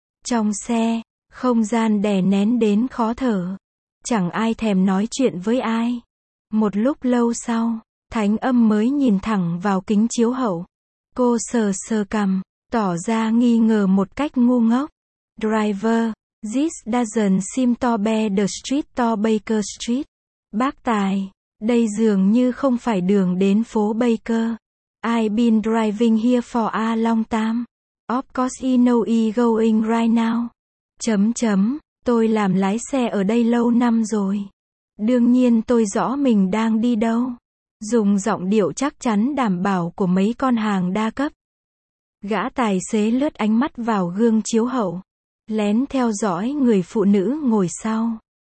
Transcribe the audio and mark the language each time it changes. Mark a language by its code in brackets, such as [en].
[vi] Trong xe, không gian đè nén đến khó thở. Chẳng ai thèm nói chuyện với ai. Một lúc lâu sau, Thánh Âm mới nhìn thẳng vào kính chiếu hậu. Cô sờ sờ cằm, tỏ ra nghi ngờ một cách ngu ngốc. [en] Driver, this doesn't seem to be the street to Baker Street. [vi] Bác tài, đây dường như không phải đường đến phố Baker. [en] I've been driving here for a long time. Of course he know he going right now. [vi] Chấm chấm, tôi làm lái xe ở đây lâu năm rồi. Đương nhiên tôi rõ mình đang đi đâu. Dùng giọng điệu chắc chắn đảm bảo của mấy con hàng đa cấp. Gã tài xế lướt ánh mắt vào gương chiếu hậu, lén theo dõi người phụ nữ ngồi sau.